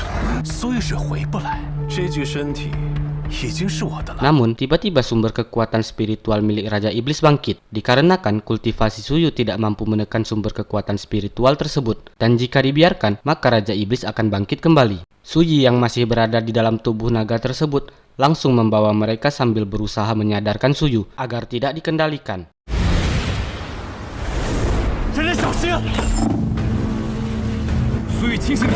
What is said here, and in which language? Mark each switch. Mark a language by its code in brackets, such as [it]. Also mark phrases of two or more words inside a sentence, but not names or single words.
[zh] 虽是回不来，这具身体已经是我的了。 [id] Namun, tiba-tiba sumber kekuatan spiritual milik Raja Iblis bangkit, dikarenakan kultivasi Suyu tidak mampu menekan sumber kekuatan spiritual tersebut. Dan jika dibiarkan, maka Raja Iblis akan bangkit kembali. Suyi yang masih berada di dalam tubuh naga tersebut langsung membawa mereka sambil berusaha menyadarkan Suyu agar tidak dikendalikan. [zh] 人人小心！苏玉，清醒点！